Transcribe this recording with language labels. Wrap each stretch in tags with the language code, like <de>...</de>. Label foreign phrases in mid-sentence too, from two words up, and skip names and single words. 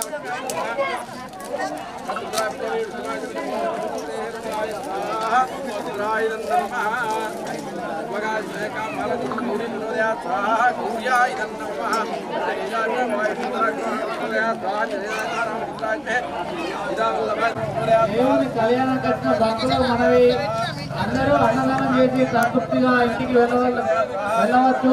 <sa>महालक्ष्मी नमः वगाय कामलक्ष्मी प्रचोदयात् स्वाहा गौर्याय नमः</sa> <te>దేవుని కళ్యాణం కట్టిన భక్తులు మనవి అందరూ అన్నదానం చేసి సంతృప్తిగా ఇంటికి వెళ్ళవచ్చు.</te>